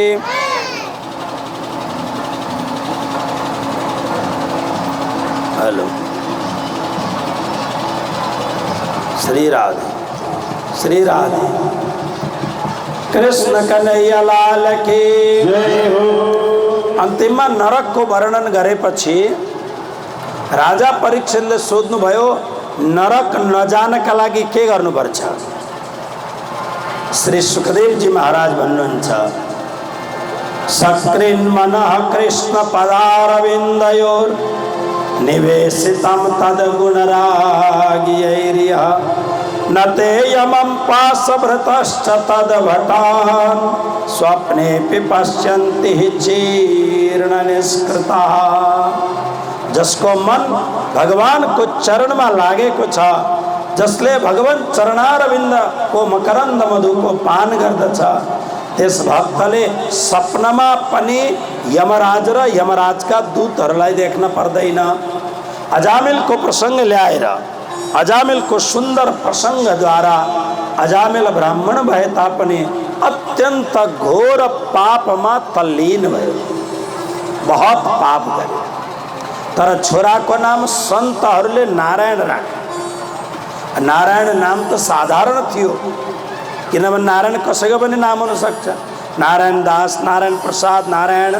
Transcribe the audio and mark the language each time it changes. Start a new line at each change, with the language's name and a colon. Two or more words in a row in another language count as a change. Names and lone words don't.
Hindi: हेलो, श्री राधे, श्री राधे। कृष्ण कन्हैया लाल की जय हो।
Nepali: अंतिम नरक को वर्णन करे पछी राजा परीक्षितले सोध्नु भयो नरक नजानका लागि के गर्नुपर्छ। श्री सुखदेव जी महाराज भन्नुहुन्छ
Sanskrit: सकृन् मनः कृष्ण पदारविन्दयोर निवेशितं तद्गुणरागियैर्यः न ते यमं पाशभृतश्च तद्भटान् स्वप्नेऽपि पश्यन्ति जीर्णनिष्कृताः।
Nepali: जसको मन भगवान को चरण में लागेको छ, जसले भगवान चरणारविन्द को मकरन्द मधु को पान गर्दछ, त्यस भक्तले सपनामा पनि यमराज र यमराजका दूतहरूलाई देख्न पर्दैन। अजामिल को प्रसंग ल्याएर अजामिल को सुंदर प्रसंग द्वारा अजामिल ब्राह्मण भए तापनि अत्यंत घोर पापमा तल्लीन भयो, बहुत पाप गरे। तर छोराको नाम सन्तहरूले नारायण राखे। नारायण नाम त साधारण थियो, किनभने नारायण कसैको पनि नाम हुन सक्छ, नारायण दास, नारायण प्रसाद, नारायण।